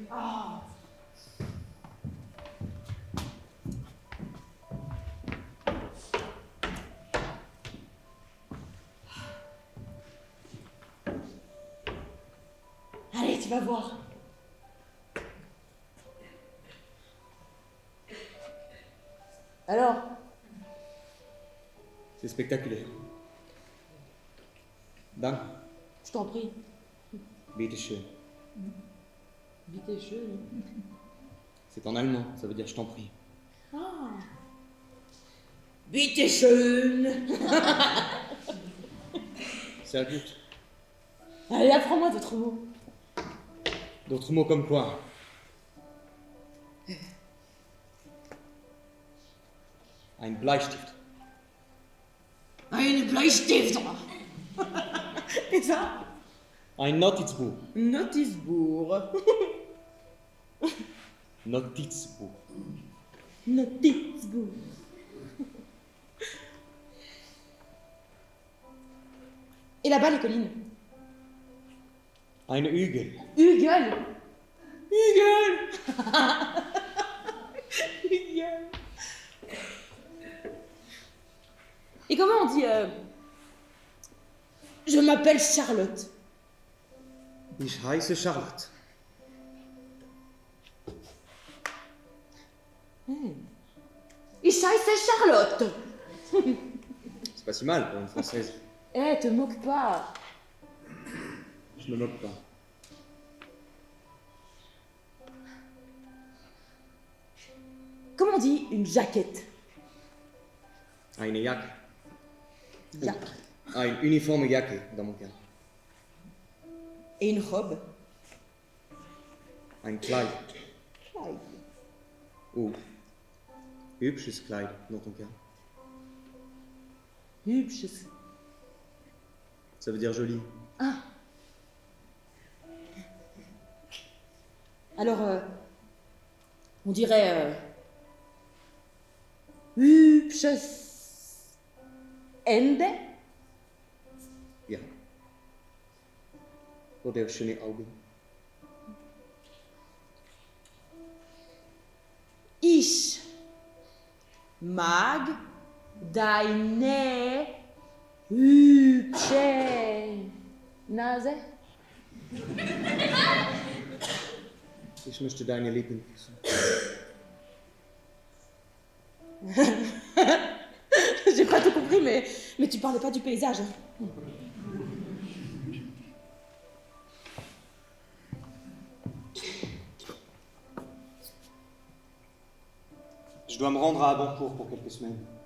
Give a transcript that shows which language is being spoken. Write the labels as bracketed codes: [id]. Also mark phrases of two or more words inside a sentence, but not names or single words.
[fr] Oh. Allez, tu vas voir. Alors? C'est spectaculaire. Dank. Je t'en prie. [de] Bitte schön. Bitte schön. [fr] C'est en allemand, ça veut dire je t'en prie. [de] Ah. Bitte schön. Sehr gut. [fr] Allez, apprends-moi d'autres mots. D'autres mots comme quoi? [de] Ein Bleistift. Ein Bleistift. [fr] Et ça? [de] Ein Notizbuch. Notizbuch. Notizbuch. Notizbuch. [fr] Et là-bas, les collines. [de] Ein Hügel. Hugel. Hugel. Hugel. [fr] Et comment on dit je m'appelle Charlotte. [de] Ich heiße Charlotte. Ich heiße Charlotte. [fr] C'est pas si mal pour une française. Eh, te moque pas. Je me moque pas. Comment on dit une jaquette? [de] Eine Jacke. Jacke. Ein uniforme Jacke, [fr] dans mon cas. Et une robe? [de] Ein Kleid. Kleid. Ou hübsches Kleid, [fr] dans ton cas. [de] Hübsches. [fr] Ça veut dire joli. Ah. Alors, on dirait [de] hübsches Ende? Ja. Oder schöne Augen. Ich mag deine hübsche Nase. Ich möchte deine Lippen küssen. [fr] J'ai pas tout compris, mais tu parlais pas du paysage. Je dois me rendre à Abancourt pour quelques semaines.